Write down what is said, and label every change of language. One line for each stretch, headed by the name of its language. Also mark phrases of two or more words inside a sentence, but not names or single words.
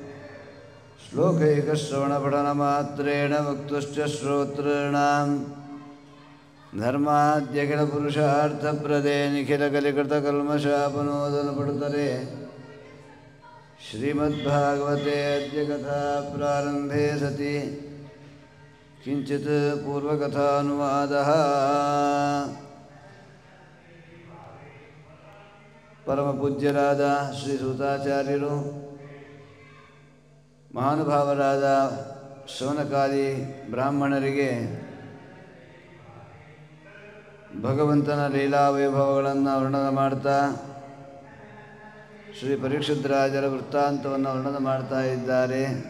Sanskrit: श्लोकैकश्रवणपठनमात्रेण वक्तुश्च श्रोतॄणां धर्माद्यखिलपुरुषार्थप्रदे निखिलकलिकृतकल्मषापनोदनपटुतरे श्रीमद्भागवते अद्य कथा प्रारम्भे सति ಕಿಂಚಿತ್ ಪೂರ್ವಕಥಾನುವಾದಃ.
Kannada: ಪರಮಪೂಜ್ಯರಾದ ಶ್ರೀ ಸೂತಾಚಾರ್ಯರು ಮಹಾನುಭಾವರಾದ ಶೌನಕಾದಿ ಬ್ರಾಹ್ಮಣರಿಗೆ ಭಗವಂತನ ಲೀಲಾ ವೈಭವಗಳನ್ನು ವರ್ಣನ ಮಾಡ್ತಾ ಶ್ರೀ ಪರೀಕ್ಷಿತ್ ರಾಜರ ವೃತ್ತಾಂತವನ್ನು ವರ್ಣನ ಮಾಡ್ತಾ ಇದ್ದಾರೆ.